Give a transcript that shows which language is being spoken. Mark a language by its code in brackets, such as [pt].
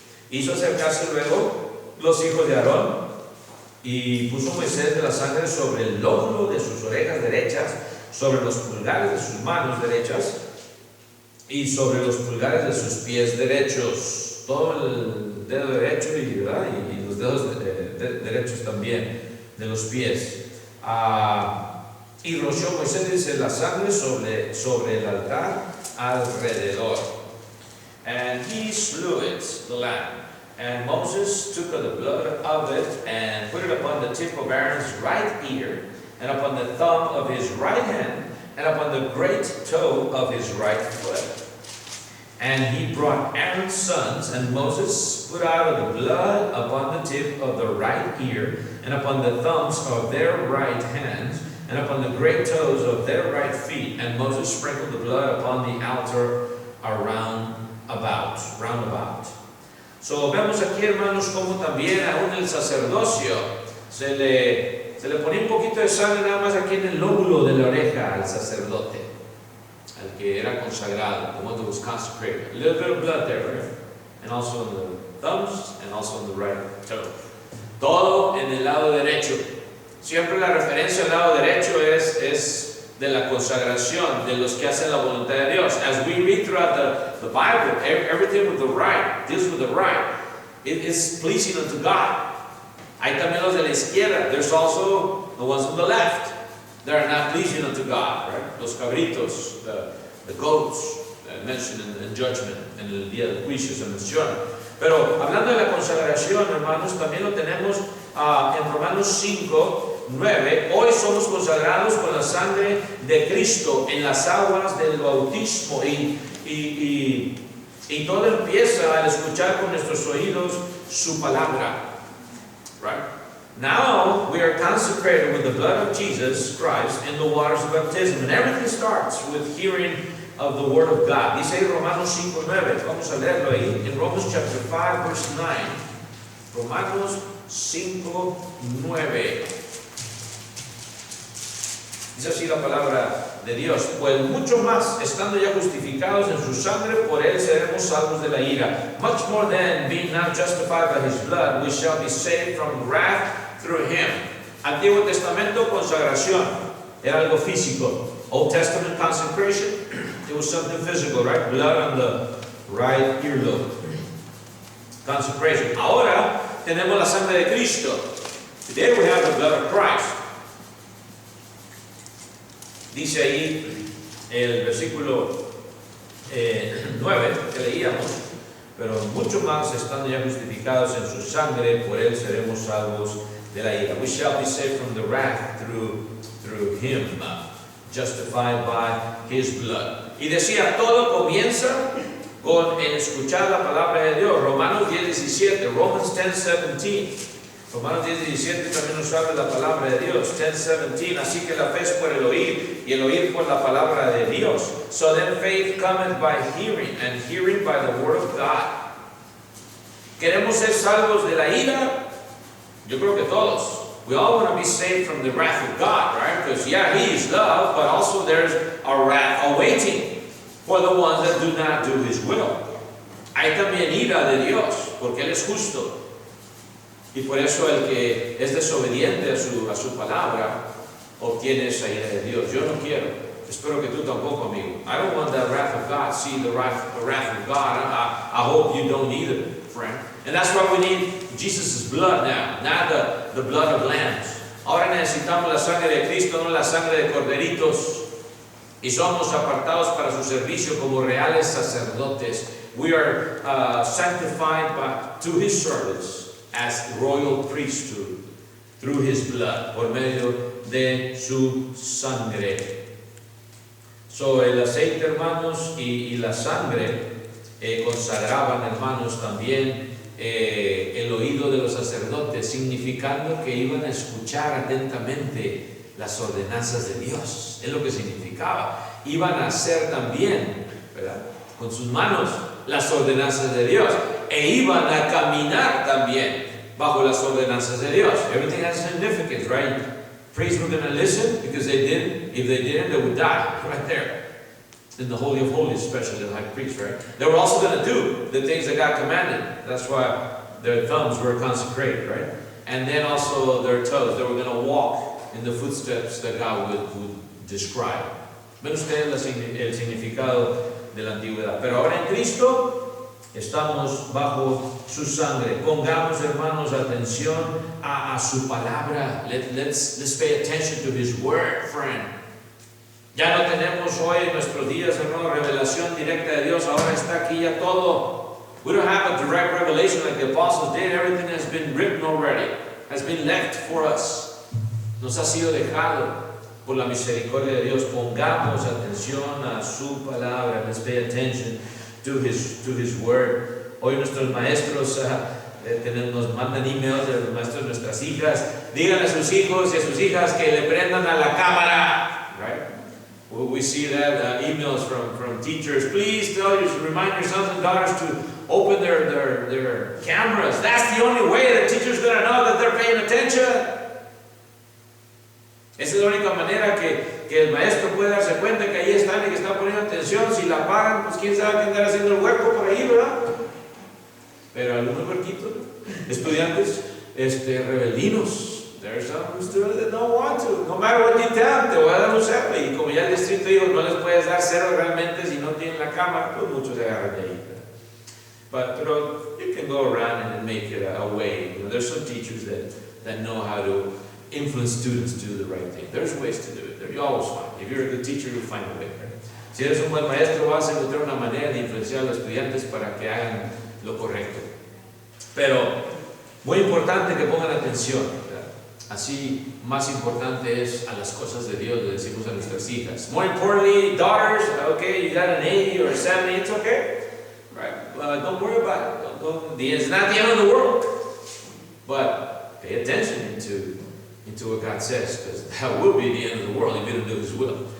[es] Hizo acercarse luego los hijos de Aarón, y puso Moisés de la sangre sobre el lóbulo de sus orejas derechas, sobre los pulgares de sus manos derechas y sobre los pulgares de sus pies derechos. Todo el dedo derecho y los dedos derechos también de los pies. Y roció Moisés, dice, la sangre sobre el altar alrededor. [en] And he slew it, the lamb. And Moses took of the blood of it and put it upon the tip of Aaron's right ear, and upon the thumb of his right hand, and upon the great toe of his right foot. And he brought Aaron's sons, and Moses put out of the blood upon the tip of the right ear, and upon the thumbs of their right hands, and upon the great toes of their right feet. And Moses sprinkled the blood upon the altar round about. [es] So, vemos aquí, hermanos, como también aún el sacerdocio se le ponía un poquito de sangre nada más aquí en el lóbulo de la oreja al sacerdote, al que era consagrado, [en] the one that was consecrated. A little bit of blood there, right? And also in the thumbs and also in the right toe. [es] Todo en el lado derecho. Siempre la referencia al lado derecho es de la consagración, de los que hacen la voluntad de Dios. [en] As we read throughout the Bible, everything with the right, deals with the right. It is pleasing unto God. [es] Hay también los de la izquierda. [en] There's also the ones on the left. They are not pleasing unto God, right? [es] Los cabritos, [en] the goats, [es] mentioned in judgment, en el día del juicio se menciona. Pero hablando de la consagración, hermanos, también lo tenemos en Romanos 5, 9, hoy somos consagrados con la sangre de Cristo en las aguas del bautismo y todo empieza al escuchar con nuestros oídos su palabra. [en] Right? Now we are consecrated with the blood of Jesus Christ in the waters of baptism, and everything starts with hearing of the Word of God. [es] Dice Romanos 5, 9, vamos a leerlo ahí, [en] in Romans chapter 5, verse 9. [es] Romanos 5, 9. Dice así la palabra de Dios: pues mucho más, estando ya justificados en su sangre, por él seremos salvos de la ira. [en] Much more than, being now justified by his blood, we shall be saved from wrath through him. [es] Antiguo Testamento, consagración, era algo físico. [en] Old Testament, consecration, it was something physical, right? Blood on the right earlobe. Consecration. [es] Ahora tenemos la sangre de Cristo. [en] Today we have the blood of Christ. [es] Dice ahí el versículo 9 que leíamos: pero mucho más, estando ya justificados en su sangre, por él seremos salvos de la ira. [en] We shall be saved from the wrath through him, justified by his blood. [es] Y decía, todo comienza con el escuchar la palabra de Dios. Romanos 10:17, Romans 10:17. Romanos 10:17 también nos habla de la palabra de Dios. 10:17, así que la fe es por el oír, y el oír por la palabra de Dios. [en] So then faith cometh by hearing, and hearing by the word of God. [es] ¿Queremos ser salvos de la ira? Yo creo que todos. [en] We all want to be saved from the wrath of God, right? Because yeah, He is love, but also there's a wrath awaiting for the ones that do not do His will. [es] Hay también ira de Dios, porque Él es justo. Y por eso el que es desobediente a su palabra obtiene esa ira de Dios. Yo no quiero. Espero que tú tampoco, amigo. [en] I don't want that wrath of God. See the wrath of God. I hope you don't either, friend. And that's why we need Jesus' blood now, not the blood of lambs. [es] Ahora necesitamos la sangre de Cristo, no la sangre de corderitos. Y somos apartados para su servicio como reales sacerdotes. [en] We are sanctified to His service as royal priesthood through His blood, [es] por medio de su sangre. So, el aceite, hermanos, y la sangre consagraban, hermanos, también el oído de los sacerdotes, significando que iban a escuchar atentamente las ordenanzas de Dios. Es lo que significaba. Iban a hacer también, ¿verdad?, con sus manos las ordenanzas de Dios, e iban a caminar también bajo las ordenanzas de Dios. [en] Everything has significance, right? Priests were going to listen, because they didn't. If they didn't, they would die right there in the Holy of Holies, especially the high priest, right? They were also going to do the things that God commanded. That's why their thumbs were consecrated, right? And then also their toes. They were going to walk in the footsteps that God would describe. [es] Ven ustedes el significado de la antigüedad. Pero ahora en Cristo estamos bajo su sangre. Pongamos, hermanos, atención a su palabra. [en] Let's pay attention to His word, friend. [es] Ya no tenemos hoy en nuestros días, hermano, revelación directa de Dios. Ahora está aquí ya todo. [en] We don't have a direct revelation like the apostles did. Everything has been written already, has been left for us. [es] Nos ha sido dejado por la misericordia de Dios. Pongamos atención a su palabra. [en] Let's pay attention to His word. [es] Hoy nuestros maestros nos mandan emails de los maestros de nuestras hijas. Díganle a sus hijos y a sus hijas que le prendan a la cámara. [en] Right? We see that emails from teachers. Please remind your sons and daughters to open their cameras. That's the only way the teacher's going to know that they're paying attention. [es] Esa es la única manera que el maestro puede darse cuenta que ahí están y que están poniendo atención. Si la apagan, pues quién sabe quién estará haciendo el hueco por ahí, ¿verdad? Pero algunos huerquitos, estudiantes rebeldinos. [en] There's some students that don't want to. No matter what you tell them, [es] te voy a dar un cero. Y como ya el distrito dijo, no les puedes dar cero realmente si no tienen la cámara, pues muchos se agarran de ahí. [en] But you can go around and make it a way. You know, there's some teachers that know how to influence students to do the right thing. There's ways to do it. You always find. If you're a good teacher, you'll find a way. Right? [es] Si eres un buen maestro, vas a encontrar una manera de influenciar a los estudiantes para que hagan lo correcto. Pero muy importante que pongan atención. ¿Verdad? Así, más importante es a las cosas de Dios, le decimos a nuestras hijas. [en] More importantly, daughters, okay, you got an 80 or a 70, it's okay. Right? Don't worry about it. It's not the end of the world. But pay attention into what God says, because that will be the end of the world if you don't do His will.